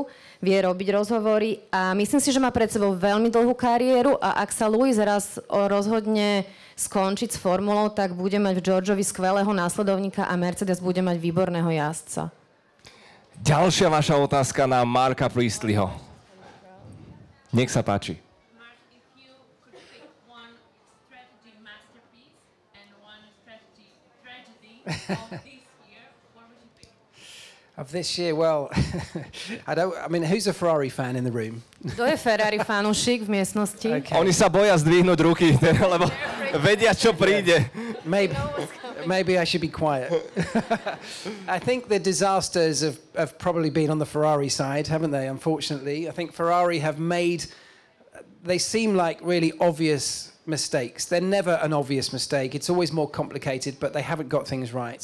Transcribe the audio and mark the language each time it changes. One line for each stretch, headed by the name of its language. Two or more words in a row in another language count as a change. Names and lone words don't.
Slovak: Vie robiť rozhovory a myslím si, že má pred sebou veľmi dlhú kariéru a ak sa Lewis raz rozhodne skončiť s formulou, tak bude mať v Georgeovi skvelého následovníka a Mercedes bude mať výborného jazdca. Ďalšia vaša otázka na Marca Priestleyho. Nech sa páči.
English: Of this year, well, I mean, who's a Ferrari fan in the room?
Slovak: Kto je Ferrari fanúšik v miestnosti? Okay. Oni sa boja zdvihnúť ruky, lebo vedia, čo príde.
English: Maybe I should be quiet. I think the disasters have probably been on the Ferrari side, haven't they, unfortunately? I think Ferrari have they seem like really obvious mistakes. They're never an obvious mistake. It's always more complicated, but they haven't got things right.